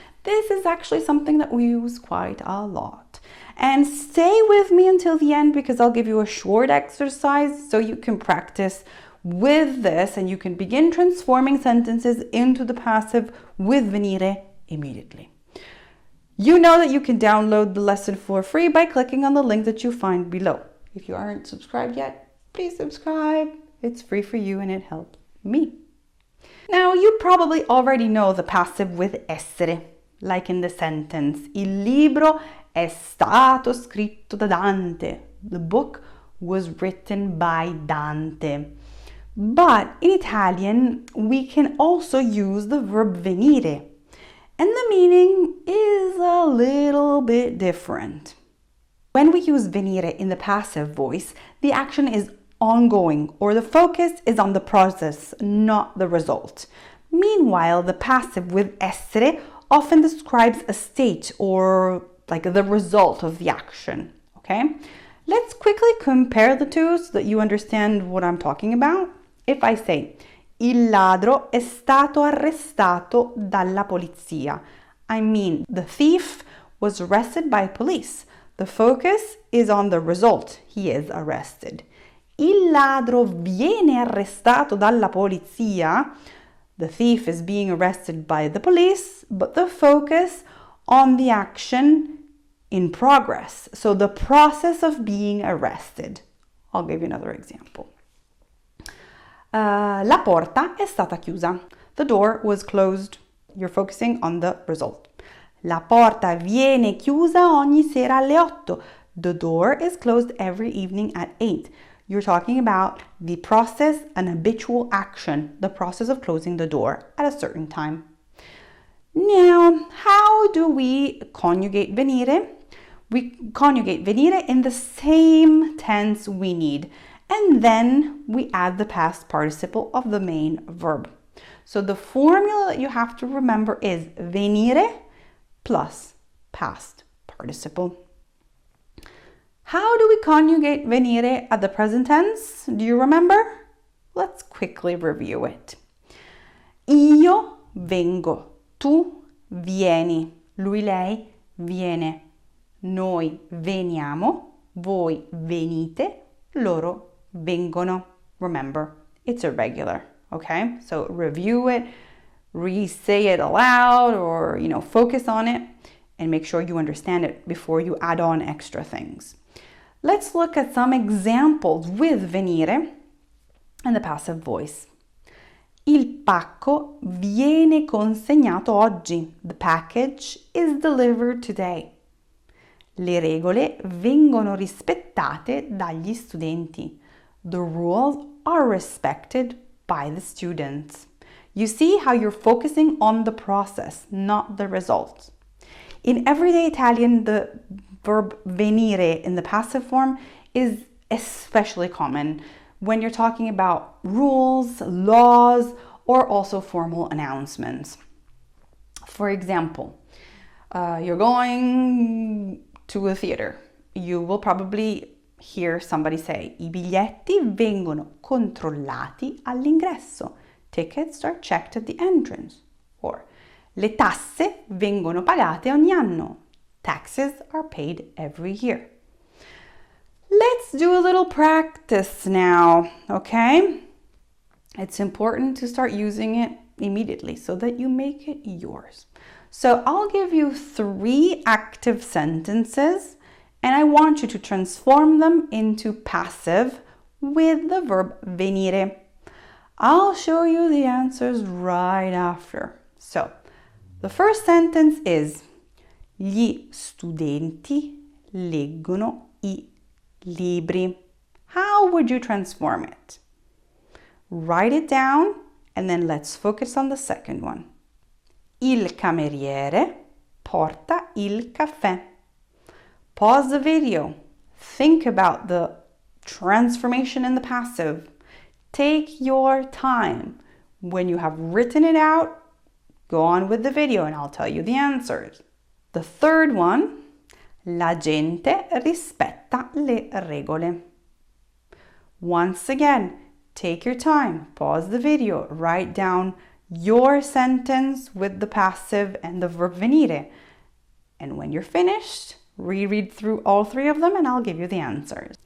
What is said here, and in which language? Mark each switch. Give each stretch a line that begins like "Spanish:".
English: This is actually something that we use quite a lot. And stay with me until the end because I'll give you a short exercise so you can practice with this and you can begin transforming sentences into the passive with venire immediately. You know that you can download the lesson for free by clicking on the link that you find below. If you aren't subscribed yet, please subscribe. It's free for you and it helps me. Now, you probably already know the passive with essere, like in the sentence, Il libro è stato scritto da Dante. The book was written by Dante. But in Italian, we can also use the verb venire, and the meaning is a little bit different. When we use venire in the passive voice, the action is ongoing or the focus is on the process, not the result. Meanwhile, the passive with essere often describes a state or like the result of the action, okay? Let's quickly compare the two so that you understand what I'm talking about. If I say, Il ladro è stato arrestato dalla polizia, I mean the thief was arrested by police. The focus is on the result. He is arrested.
Italian: Il ladro viene arrestato dalla polizia.
English: The thief is being arrested by the police, but the focus on the action in progress. So the process of being arrested. I'll give you another example.
Italian: La porta è stata chiusa. The door was closed.
English: You're focusing on the result.
Italian: La porta viene chiusa ogni sera alle 8.
English: The door is closed every evening at 8. You're talking about the process, an habitual action, the process of closing the door at a certain time. Now, how do we conjugate venire? We conjugate venire in the same tense we need, and then we add the past participle of the main verb. So the formula that you have to remember is venire plus past participle. How do we conjugate venire at the present tense? Do you remember? Let's quickly review it.
Italian: Io vengo, tu vieni, lui, lei viene, noi veniamo, voi venite, loro vengono.
English: Remember, it's irregular, okay? So review it, re-say it aloud or, focus on it and make sure you understand it before you add on extra things. Let's look at some examples with venire and the passive voice.
Italian: Il pacco viene consegnato oggi.
English: The package is delivered today.
Italian: Le regole vengono rispettate dagli studenti.
English: The rules are respected by the students. You see how you're focusing on the process, not the result. In everyday Italian, the verb venire in the passive form is especially common when you're talking about rules, laws, or also formal announcements. For example, you're going to a theater. You will probably hear somebody say, I biglietti vengono controllati all'ingresso. Tickets are checked at the entrance.
Italian: Or, le tasse vengono pagate ogni anno.
English: Taxes are paid every year. Let's do a little practice now, okay? It's important to start using it immediately so that you make it yours. So I'll give you 3 active sentences and I want you to transform them into passive with the verb venire. I'll show you the answers right after. So, the first sentence is Gli studenti leggono I libri. How would you transform it? Write it down and then let's focus on the second one.
Italian: Il cameriere porta il caffè.
English: Pause the video. Think about the transformation in the passive. Take your time. When you have written it out, go on with the video and I'll tell you the answers.
Italian: The third one, la gente rispetta le regole.
English: Once again, take your time, pause the video, write down your sentence with the passive and the verb venire. And when you're finished, reread through all three of them and I'll give you the answers.